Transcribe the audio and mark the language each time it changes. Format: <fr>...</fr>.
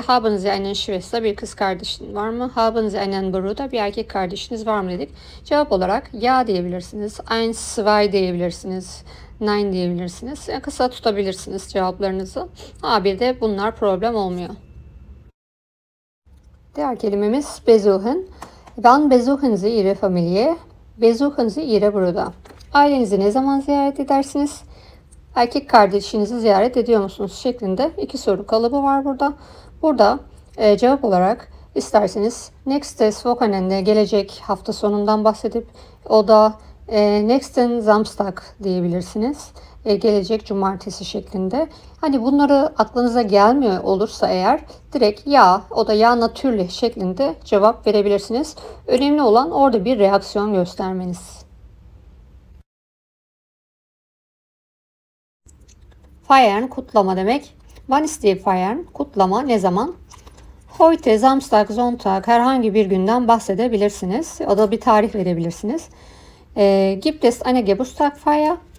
<de>Haben Sie einen Schwester,</de> <tr>bir kız kardeşin var mı?</tr> <de>Haben Sie einen Bruder,</de> <tr>bir erkek kardeşiniz var mı dedik. Cevap olarak ya diyebilirsiniz.</tr> <de>Eins, zwei</de> <tr>diyebilirsiniz. Nein diyebilirsiniz. Kısa tutabilirsiniz cevaplarınızı. A1'de bunlar problem olmuyor. Diğer kelimemiz besuchen.</tr> <de>Wann besuchen Sie Ihre Familie? Besuchen Sie Ihre Bruder.</de> <tr>Ailenizi ne zaman ziyaret edersiniz? Erkek kardeşinizi ziyaret ediyor musunuz? Şeklinde iki soru kalıbı var burada. Burada cevap olarak isterseniz</tr> <de>nächstes Wochenende,</de> <tr>gelecek hafta sonundan bahsedip o da</tr> <de>nächsten Samstag</de> <tr>diyebilirsiniz. Gelecek cumartesi şeklinde. Hani bunları aklınıza gelmiyor olursa eğer direkt ya, o da</tr> <de>ya natürlich</de> <tr>şeklinde cevap verebilirsiniz. Önemli olan orada bir reaksiyon göstermeniz. Feiern kutlama demek.</tr> <de>Wann ist die feiern?</de> <tr>Kutlama ne zaman?</tr> <de>Heute, Samstag, Sonntag,</de> <tr>herhangi bir günden bahsedebilirsiniz. O da bir tarih verebilirsiniz.</tr> <de>Gibt es eine Geburtstagfeier?</de>